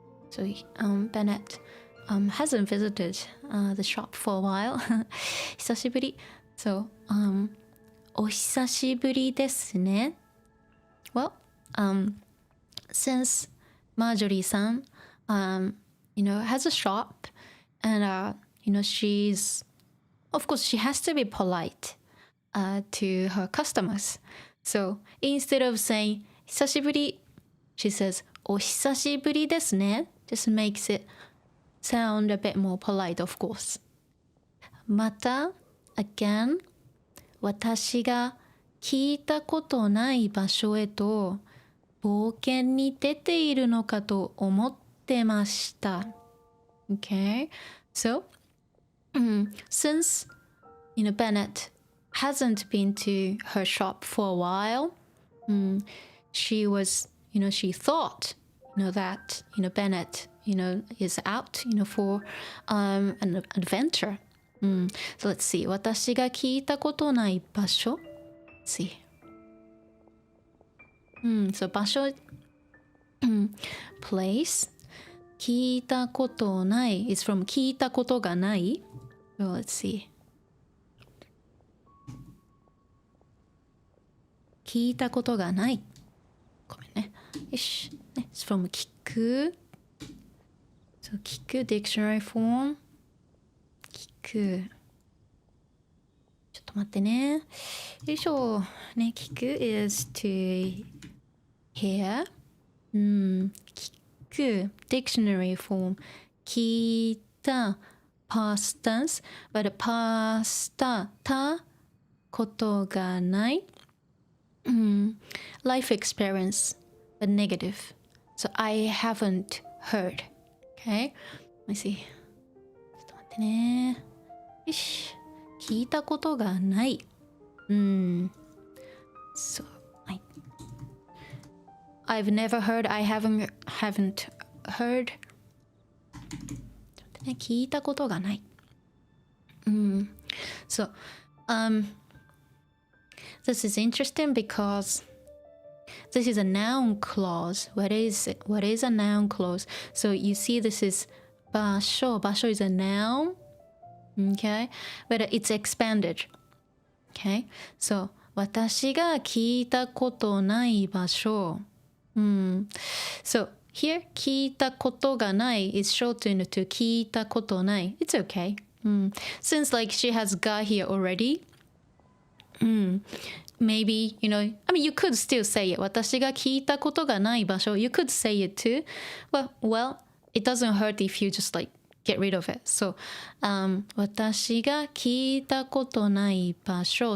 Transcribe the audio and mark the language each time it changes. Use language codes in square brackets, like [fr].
[en] So Bennett hasn't visited the shop for a while. [ja] 久しぶり。 Soお久しぶりですね。 [en] Well, since Marjorie-san, has a shop, and she's, of course, she has to be polite to her customers. So instead of saying 久しぶり, she says [ja] お久しぶりですね. [en] Just makes it sound a bit more polite, of course. また again. [ja] 私が聞いたことない場所へと冒険に出ているのかと思ってました。 [en] Okay, so since Bennett hasn't been to her shop for a while, she was she thought that Bennett is out for an adventure. So let's see. [ja] 私が聞いたことない場所。 [en] Let's see.So [ja] 場所、place 聞いたことない is from 聞いたことがない。 [en] So let's see. [ja] 聞いたことがない。ごめんね。よし。 [en] ね、it's from 聞く。 So 聞く dictionary form。 [ja] 聞く。ちょっと待ってね。よいしょ。 [en] ね、聞く is to hear. 聞く dictionary form. 聞いた past tense. But past たことがない。 Life experience, but negative. So I haven't heard. Okay? Let me see. [ja] ちょっと待ってね。よし。聞いたことがない。 [en] So, I've never heard, I haven't heard. [ja] ちょっと待ってね。聞いたことがない。 [en] So, this is interesting because this is a noun clause. What is it? What is a noun clause? So you see this is 場所. 場所 is a noun. Okay? But it's expanded. Okay? [ja] So 私が聞いたことない場所. [en] So here 聞いたことがない is shortened to 聞いたことない. It's okay. Since like she has got here already.Maybe, you know, I mean, you could still say it. [ja] 私が聞いたことがない場所. [en] You could say it too. Well, it doesn't hurt if you just like get rid of it. [ja] So, 私が聞いたことない場所.